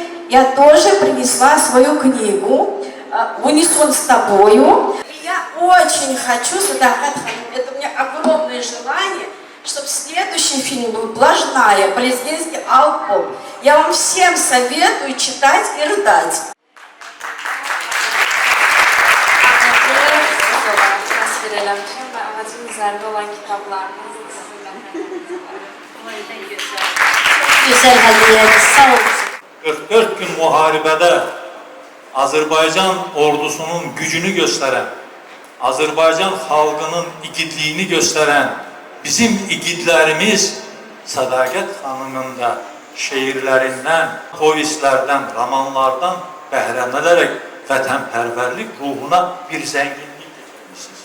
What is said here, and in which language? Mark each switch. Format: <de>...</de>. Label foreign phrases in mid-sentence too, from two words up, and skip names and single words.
<ru>Я тоже принесла свою книгу «В унисон с тобою». И я очень хочу, Садакат Ханум, это у меня огромное желание, чтобы следующий фильм был «Блажная», президентский альбом. Я вам всем советую читать и рыдать.</ru> <az>Təsvir eləmişəm və ağacın üzərində olan kitablarınız</az> <tr>Güzel hediyeler, sağ olun.</tr> <az>44 gün müharibədə Azərbaycan ordusunun gücünü göstərən, Azərbaycan xalqının igidliyini göstərən bizim igidlərimiz Sədaqət xanımın da şeirlərindən, povestlərdən, romanlardan bəhrələnərək vətənpərvərlik ruhuna bir zənginlik getirmişsiniz.</az>